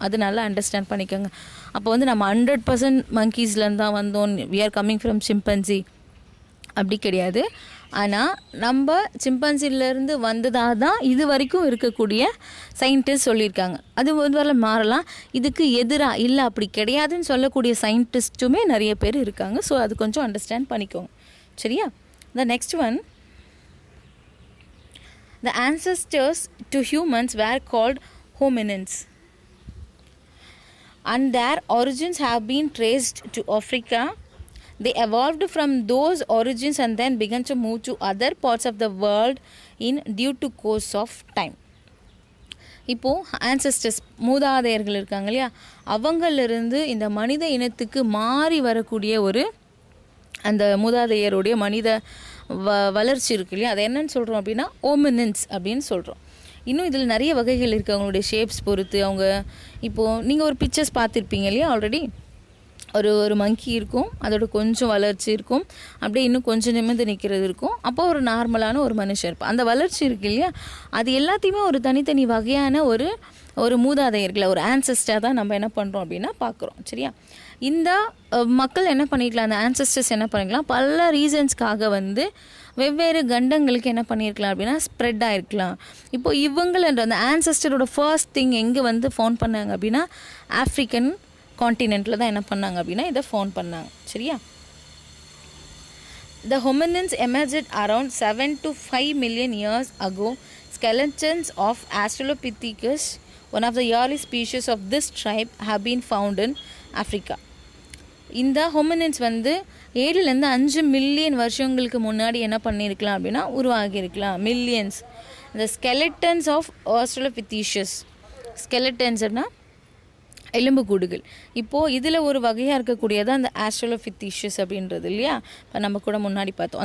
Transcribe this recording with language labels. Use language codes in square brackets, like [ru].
[ta] அது நல்லா அண்டர்ஸ்டாண்ட் பண்ணிக்கோங்க. அப்போ வந்து நம்ம 100% மங்கீஸ்லேருந்து தான் வந்தோம், [en] we are coming from chimpanzee [ta] அப்படி கிடையாது. ஆனால் நம்ம சிம்பன்சிலேருந்து வந்ததாக தான் இது வரைக்கும் இருக்கக்கூடிய சயின்டிஸ்ட் சொல்லியிருக்காங்க. அது ஒரு மாறலாம். இதுக்கு எதிராக இல்லை அப்படி கிடையாதுன்னு சொல்லக்கூடிய சயின்டிஸ்ட்டுமே நிறைய பேர் இருக்காங்க. ஸோ அது கொஞ்சம் அண்டர்ஸ்டாண்ட் பண்ணிக்கோங்க, சரியா? [en] The next one, the ancestors to humans were called hominins and their origins have been traced to Africa. They evolved from those origins and then began to move to other parts of the world in due to course of time. [ta] இப்போது ancestors, மூதாதையர்கள் இருக்காங்க இல்லையா, அவங்களிருந்து இந்த மனித இனத்துக்கு மாறி வரக்கூடிய ஒரு அந்த மூதாதையருடைய மனித வளர்ச்சி இருக்கு இல்லையா, அதை என்னன்னு சொல்கிறோம் அப்படின்னா ஓமினின்ஸ் அப்படின்னு சொல்கிறோம். இன்னும் இதில் நிறைய வகைகள் இருக்குது. அவங்களுடைய ஷேப்ஸ் பொறுத்து அவங்க இப்போது நீங்கள் ஒரு பிக்சர்ஸ் பார்த்துருப்பீங்க இல்லையா, ஆல்ரெடி ஒரு மங்கி இருக்கும், அதோட கொஞ்சம் வளர்ச்சி இருக்கும், அப்படியே இன்னும் கொஞ்சம் நிமிர்ந்து நிற்கிறது இருக்கும், அப்போ ஒரு நார்மலான ஒரு மனுஷன் இருப்பான். அந்த வளர்ச்சி இருக்கு இல்லையா, அது எல்லாத்தையுமே ஒரு தனித்தனி வகையான ஒரு மூதாதையர்களை, ஒரு ஆன்சஸ்டராக தான் நம்ம என்ன பண்ணுறோம் அப்படின்னா பார்க்குறோம், சரியா? இந்த மக்கள் என்ன பண்ணிக்கலாம், அந்த ஆன்சஸ்டர்ஸ் என்ன பண்ணிக்கலாம், பல ரீசன்ஸ்க்காக வந்து வெவ்வேறு கண்டங்களுக்கு என்ன பண்ணியிருக்கலாம் அப்படின்னா ஸ்ப்ரெட் ஆகிருக்கலாம். இப்போது இவங்களன்ற அந்த ஆன்சஸ்டரோட ஃபர்ஸ்ட் திங் எங்கே வந்து ஃபவுண்ட் பண்ணாங்க அப்படின்னா ஆஃப்ரிக்கன் கான்டினென்ட்டில் தான் என்ன பண்ணாங்க அப்படின்னா இதை ஃபவுண்ட் பண்ணாங்க, சரியா? [en] The hominins emerged around 7 to 5 million years ago. Skeletons of Australopithecus, one of the early species of this tribe, have been found in Africa. [ta] இந்த ஹோமினின்ஸ் வந்து 7லேருந்து 5 மில்லியன் வருஷங்களுக்கு முன்னாடி என்ன பண்ணியிருக்கலாம் அப்படின்னா உருவாகியிருக்கலாம். மில்லியன்ஸ். இந்த ஸ்கெலட்டன்ஸ் ஆஃப் ஆஸ்ட்ரலோபித்தீஷியஸ், ஸ்கெலட்டன்ஸ்னா எலும்புக்கூடுகள். இப்போது இதில் ஒரு வகையாக இருக்கக்கூடியதான் அந்த ஆஸ்ட்ரலோபித்தீஷியஸ் அப்படின்றது இல்லையா, இப்போ நம்ம கூட முன்னாடி பார்த்தோம்.